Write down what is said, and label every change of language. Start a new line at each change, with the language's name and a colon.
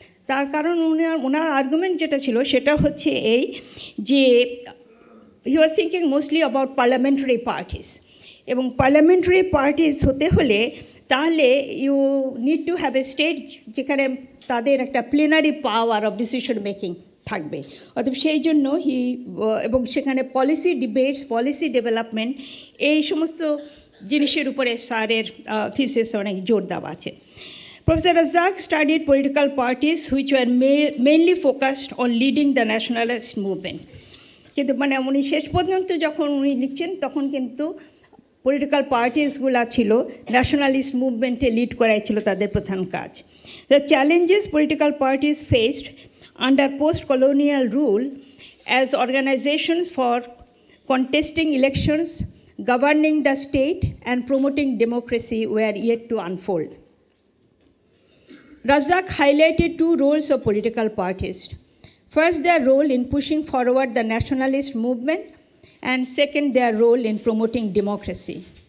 Bangla: তার কারণ ওনার আর্গুমেন্ট যেটা ছিল সেটা হচ্ছে এই যে
English: he was thinking mostly about parliamentary parties,
Bangla: এবং পার্লামেন্টারি পার্টিস হতে হলে তাহলে
English: you need to have a state
Bangla: যেখানে তাদের একটা plenary power of decision making থাকবে। অতএব সেই জন্য এবং সেখানে পলিসি ডিবেটস, পলিসি ডেভেলপমেন্ট, এই সমস্ত জিনিসের উপরে স্যারের থিসিসে অনেক জোর দেওয়া আছে।
English: Professor Razzaq studied political parties which were mainly focused on leading the nationalist movement.
Bangla: কিন্তু মানে উনি শেষ পর্যন্ত যখন উনি লিখছেন তখন কিন্তু পলিটিক্যাল পার্টিসগুলো ছিল ন্যাশনালিস্ট মুভমেন্টে লিড করাই ছিল তাদের প্রধান কাজ।
English: The challenges political parties faced under post colonial rule as organisations for contesting elections, governing the state and promoting democracy were yet to unfold. Razzaq highlighted two roles of political parties. First, their role in pushing forward the nationalist movement, and second, their role in promoting democracy.